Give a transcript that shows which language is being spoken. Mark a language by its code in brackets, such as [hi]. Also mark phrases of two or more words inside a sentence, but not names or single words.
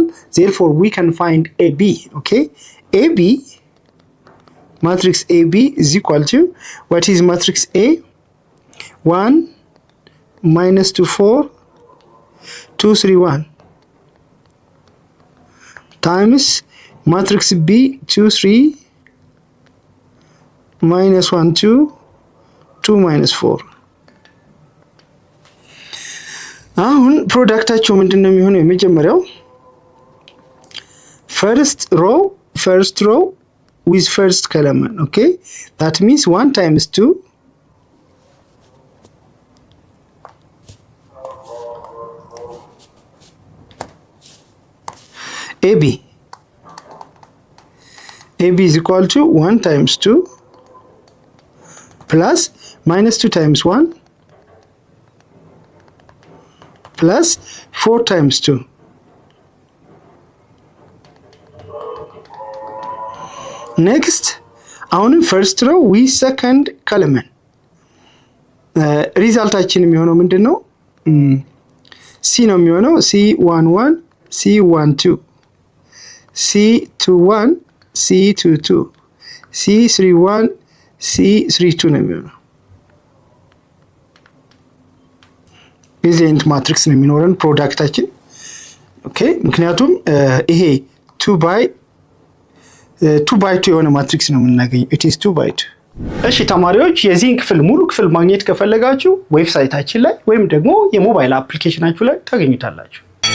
[en] Therefore, we can find AB. Okay, AB, matrix AB is equal to, what is matrix A? 1 minus 2 4 2 3 1 times matrix B 2 3 minus 1 2 2 minus 4. [am] አሁን ፕሮዳክታቸው ምንድነው የሚሆነው? [en] የመጀመሪያው first row with first column. Okay, that means 1 times 2 AB is equal to 1 times 2 plus minus 2 times 1 plus 4 times 2. Next, አሁንም first row with second column. [am] ሪዛልታችን የሚሆነው ምንድነው? C ነው የሚሆነው C11 C12 C21 C22 C31 C32 ነው የሚሆነው። የዚህ አይነት ማትሪክስ ነው የሚኖረን ፕሮዳክታችን። ኦኬ፣ ምክንያቱም ይሄ 2 by 2 የሆነ ማትሪክስ ነው የምናገኘው። [en] it is 2 by 2። [am] እሺ ተማሪዎች፣ የዚህን ክፍል ሙሉ ክፍል ማግኘት ከፈለጋችሁ ዌብሳይታችን ላይ ወይም ደግሞ የሞባይል አፕሊኬሽናችሁ ላይ ታገኙታላችሁ።